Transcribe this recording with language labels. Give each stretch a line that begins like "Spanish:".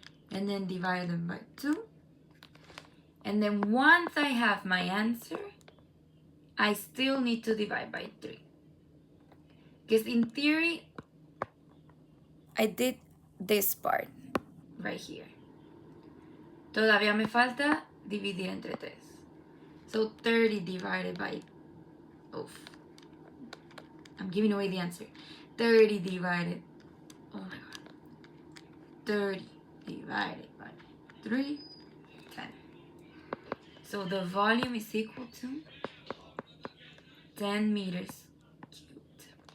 English: And then divide them by 2. And then once I have my answer, I still need to divide by 3. Because in theory, I did this part right here.
Spanish: Todavía me falta dividir entre 3.
English: So 30 divided by, I'm giving away the answer. 30 divided, oh my god. 30 divided by 3, 10. So the volume is equal to 10 meters cubed.